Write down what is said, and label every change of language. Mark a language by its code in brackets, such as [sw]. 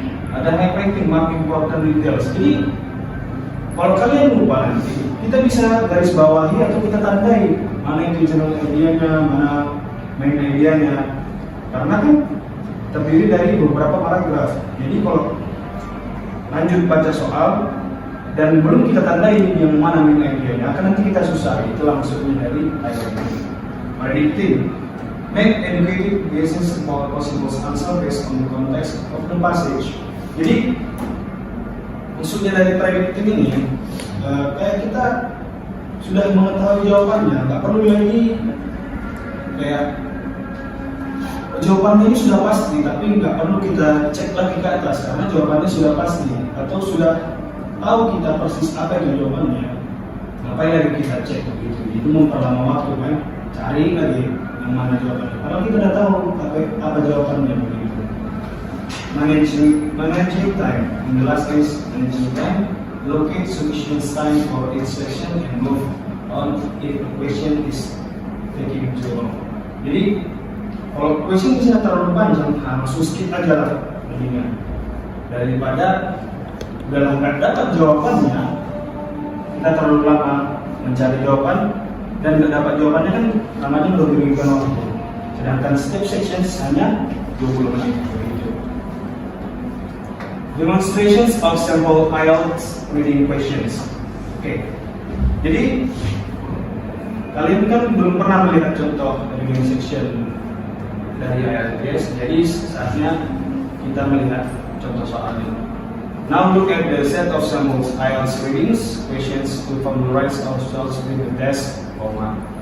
[id] Ada highlighting, [en] mark important details. [id] Jadi, kalau kalian lupa nanti, kita bisa garis bawahi atau kita tandai mana itu general idea-nya, mana main idea-nya. Karena kan terdiri dari beberapa paragraf. Jadi kalau lanjut baca soal dan belum kita tandai yang mana main idea-nya, akan nanti kita susah. Itulah maksudnya dari highlighting. [en] Predicting, make educated guesses about possible answer based on the context of the passage. [id] Jadi maksudnya dari predicting ini, kayak kita sudah mengetahui jawabannya, nggak perlu lagi kayak jawabannya ini sudah pasti, tapi nggak perlu kita cek lagi ke atas karena jawabannya sudah pasti atau sudah tahu kita persis apa itu jawabannya. Ngapain lagi kita cek begitu? Itu memperlama waktu kan? Cari lagi yang mana jawabannya. Kalau kita udah tahu apa jawabannya begitu. [en] Managing time. In the last case, managing time. Locate sufficient time for each section and move on if the question is taking too long. [id] Jadi kalau question bisa terlalu panjang, langsung skip aja lah mendingan. Daripada udah nggak dapat jawabannya, kita terlalu lama mencari jawaban dan nggak dapat jawabannya kan namanya udah merugikan waktu. Sedangkan setiap section hanya 20 menit. [en] Demonstrations of sample IELTS reading questions. Oke. [id] Jadi kalian kan belum pernah melihat contoh reading section dari IELTS, jadi saatnya kita melihat contoh soalnya. [en] Now look at the set of samples IELTS readings questions to familiarize ourselves with the test format.